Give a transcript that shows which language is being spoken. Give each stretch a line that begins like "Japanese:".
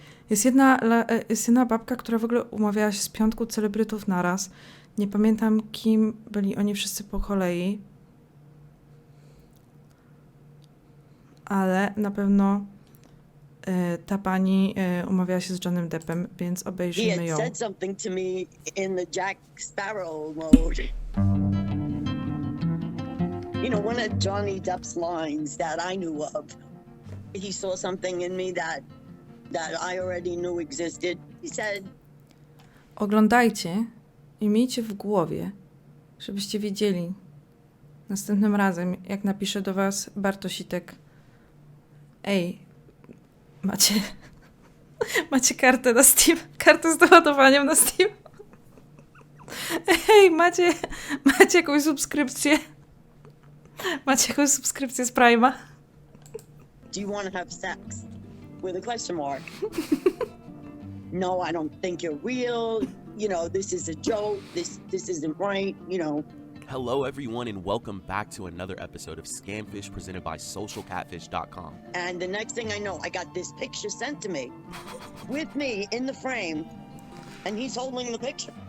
Polish: Jest jedna babka, która w ogóle umawiała się z 5 celebrytów naraz. Nie pamiętam, kim byli oni wszyscy po kolei. Ale na pewno ta pani umawiała się z Johnnym Deppem, więc obejrzymy ją.
English: He had said something to me in the Jack Sparrow mode. You know, one of Johnny Depp's lines that I knew of. He saw something in me that I already knew existed. He said...
Polish: Oglądajcie i miejcie w głowie, żebyście wiedzieli następnym razem, jak napiszę do was Bartositek: ej, macie kartę na Steam, kartę z doładowaniem na Steam? Ej, macie jakąś subskrypcję? Macie jakąś subskrypcję z Prime'a?
English: Do you want to have sex? With a question mark. No, I don't think you're real. You know, this is a joke. This isn't right, you know. Hello everyone and welcome back to another episode of Scamfish presented by socialcatfish.com. And the next thing I know, I got this picture sent to me with me in the frame, and he's holding the picture.